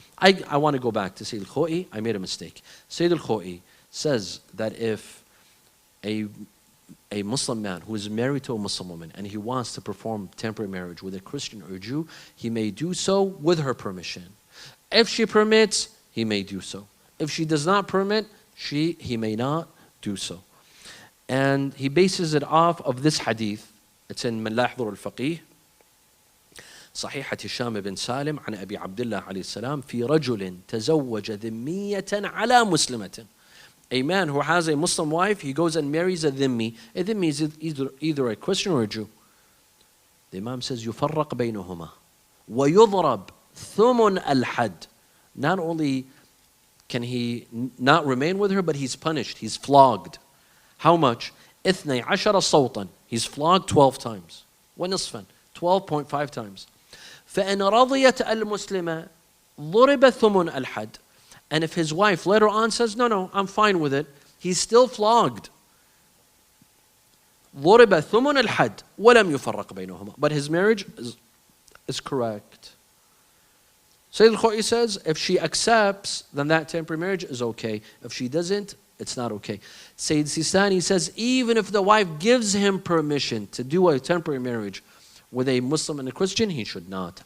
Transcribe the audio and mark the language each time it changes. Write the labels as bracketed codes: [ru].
[en] I want to go back to Sayyid al-Khoi. I made a mistake. Sayyid al-Khoi says that if a Muslim man who is married to a Muslim woman and he wants to perform temporary marriage with a Christian or a Jew, he may do so with her permission. If she permits, he may do so. If she does not permit, he may not do so. And he bases it off of this hadith. It's in [ar] من لا يحضر الفقيه صحيحة هشام بن سالم عن أبي عبد الله عليه السلام في رجل تزوج ذمية على مسلمة. [en] A man who has a Muslim wife, he goes and marries a dhimmi. A dhimmi is either a Christian or a Jew. The Imam says [ar] يفرق بينهما ويضرب ثمن الحد. [en] Not only can he not remain with her, but he's punished, he's flogged. How much? 12 صوتا. He's flogged 12 times. ونصفا, 12.5 times. [ar] فإن رضيت المسلمة ضرب ثمن الحد. [en] And if his wife later on says, no, I'm fine with it, he's still flogged. [ar] ضرب ثمن الحد ولم يفرق بينهما. [en] But his marriage is correct. Sayyid al-Khoi says, if she accepts, then that temporary marriage is okay. If she doesn't, it's not okay. Sayyid Sistani says, even if the wife gives him permission to do a temporary marriage with a Muslim and a Christian, he should not.